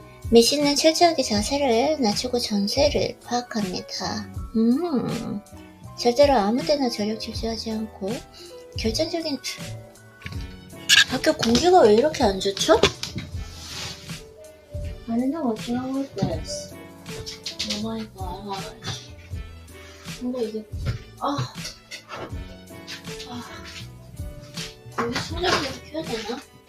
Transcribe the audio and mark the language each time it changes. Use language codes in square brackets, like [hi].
[ko] 메시는 철저하게 자세를 낮추고 전세를 파악합니다. 절대로 아무데나 전력 질주하지 않고 결정적인 학교 공기가 왜 이렇게 안 좋죠? [en] I don't know what's wrong with this. Oh my god. [ko] 뭔가 이게 여기 충전기를 켜야 되나?